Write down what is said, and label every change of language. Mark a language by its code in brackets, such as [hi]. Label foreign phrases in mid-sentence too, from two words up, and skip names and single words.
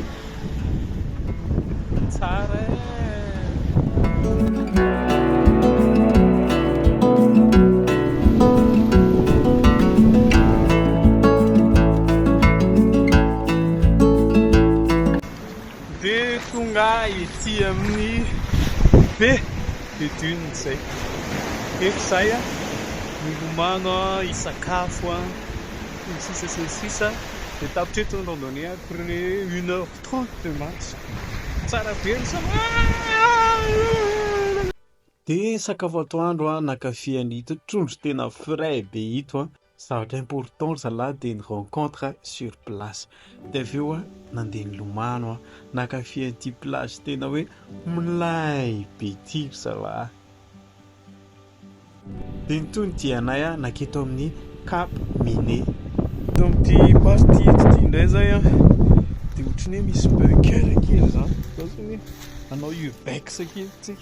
[mg] tsara dia tonga ity amin'ny Baie de zay. Eto zay milomano hisakafo sisa dia tapitreto ny [fr] randonnée après 1h30 de marche. [mg] Tsara be ny Dia sakafo atoandro nakafiany ito trondro tena frais be ito. Zavatra important zalahy dia ny [fr] rencontre sur place. [mg] Dia avy eo nandeha nilomano nakafiany ity plage tena hoe milay be ity zalahy. Dia nitony dianay naketo amin'ny Cap Minet. Eto amin'ity partie ity indray zay dia ohatran'ny hoe misy bunker kely zany hoe anao urbex kely tsika